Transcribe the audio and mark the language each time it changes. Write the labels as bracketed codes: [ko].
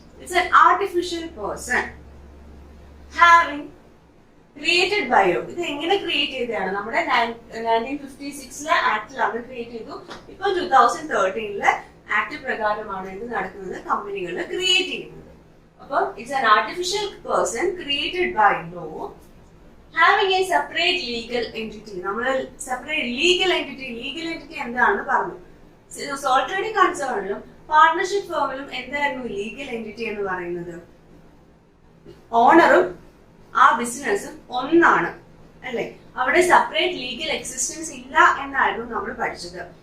[en] It's an artificial person having created by law. [ml] ഇത് എങ്ങനെ create ചെയ്തതാണ്? നമ്മുടെ 1956 ആക്ടിൽ അത് ക്രിയേറ്റ് ചെയ്തു. ഇപ്പൊ 2013 ആക്ട് പ്രകാരമാണ് ഇത് നടക്കുന്നത്, കമ്പനികൾ ക്രിയേറ്റ് ചെയ്യുന്നത്. [en] അപ്പൊ it's an artificial person created by law having a separate legal entity. [ml] നമ്മൾ സെപ്പറേറ്റ് ലീഗൽ എൻറ്റിറ്റി എന്താണെന്ന് പറഞ്ഞു. സോൾ ട്രേഡിംഗ് കൺസേണിലും പാർട്ണർഷിപ്പ് ഫേമിലും എന്തായിരുന്നു ലീഗൽ എൻറ്റിറ്റി എന്ന് പറയുന്നത്? ഓണറും ആ ബിസിനസ്സും ഒന്നാണ് അല്ലെ, അവിടെ സെപ്പറേറ്റ് ലീഗൽ എക്സിസ്റ്റൻസ് ഇല്ല എന്നായിരുന്നു നമ്മൾ പഠിച്ചത്.